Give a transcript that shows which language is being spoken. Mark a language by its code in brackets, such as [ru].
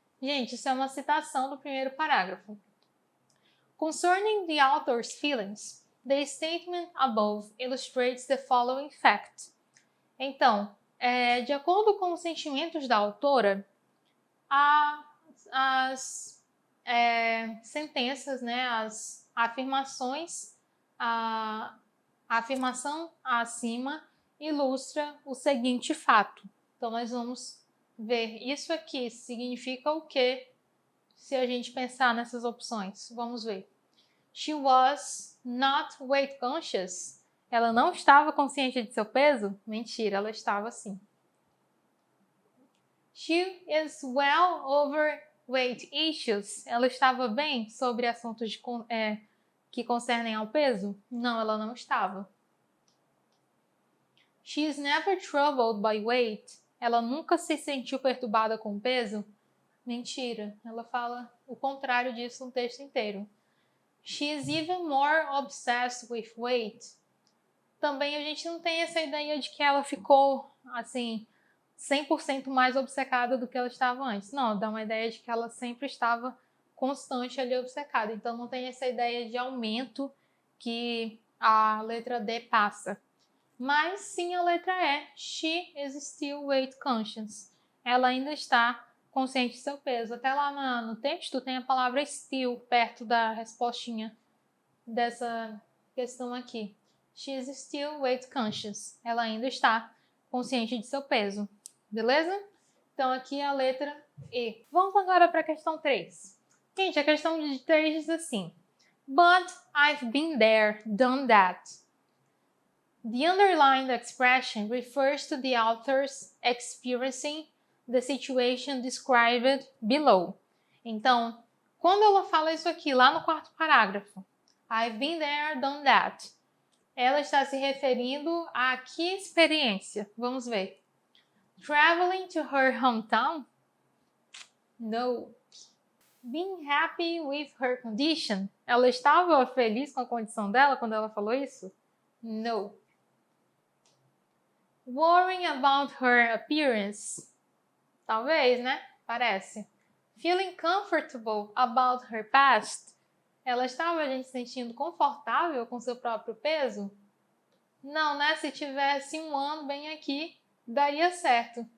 [pt] Gente, isso é uma citação do primeiro parágrafo. [en] Concerning the author's feelings, the statement above illustrates the following fact. [pt] Então, de acordo com os sentimentos da autora, as sentenças, né, as afirmações, a afirmação acima ilustra o seguinte fato. Então, nós vamos ver isso aqui significa o quê? Se a gente pensar nessas opções, vamos ver. [en] She was not weight conscious. [pt] Ela não estava consciente de seu peso? Mentira, ela estava sim. [en] She is well over weight issues. [pt] Ela estava bem sobre assuntos que concernem ao peso? Não, ela não estava. [en] She is never troubled by weight. [pt] Ela nunca se sentiu perturbada com o peso? Mentira, ela fala o contrário disso no texto inteiro. [en] She is even more obsessed with weight. [pt] Também a gente não tem essa ideia de que ela ficou, assim, 100% mais obcecada do que ela estava antes. Não, dá uma ideia de que ela sempre estava constante ali obcecada. Então não tem essa ideia de aumento que a letra D passa. Mas sim a letra E. [en] She is still weight conscious. [pt] Ela ainda está consciente de seu peso. Até lá no texto tem a palavra still perto da respostinha dessa questão aqui. [en] She is still weight conscious. [pt] Ela ainda está consciente de seu peso. Beleza? Então aqui é a letra E. Vamos agora para a questão 3. Gente, a questão 3 diz assim: [en] But I've been there, done that. The underlined expression refers to the author's experiencing the situation described below. [pt] Então, quando ela fala isso aqui, lá no quarto parágrafo, [en] I've been there, done that, [pt] ela está se referindo a que experiência? Vamos ver. [en] Traveling to her hometown? No. Being happy with her condition? [pt] Ela estava feliz com a condição dela quando ela falou isso? [en] No. Worrying about her appearance? [pt] Talvez, né? Parece. [en] Feeling comfortable about her past? [pt] Ela estava, gente, se sentindo confortável com seu próprio peso? Não, né? Se tivesse um ano bem aqui, daria certo.